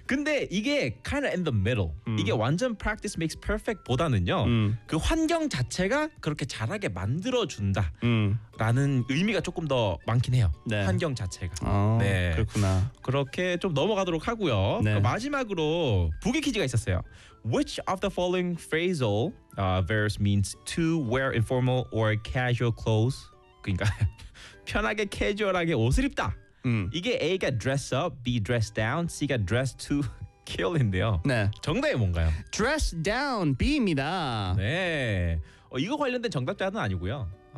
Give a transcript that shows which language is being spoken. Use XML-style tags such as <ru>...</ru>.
<ko>근데 이게</ko> <en>kind of in the middle.</en> <ko>이게 완전</ko> <en>practice makes perfect</en> <ko>보다는요. 그 환경 자체가 그렇게 잘하게 만들어준다. 라는 의미가 조금 더 많긴 해요. 네. 환경 자체가. 아, 네. 그렇구나. 그렇게 좀 넘어가도록 하고요. 네. 마지막으로 북이 퀴즈 있었어요.</ko> <en>Which of the following phrasal verbs means to wear informal or casual clothes?</en> <ko>그러니까 편하게 캐주얼하게 옷을 입다. 이게 A가 dress up, B dress down, C가 dress to kill인데요. 네. 정답이 뭔가요?</ko> <en>Dress down B입니다.</en> <ko>네. 이거 관련된 정답자는 아니고요.</ko>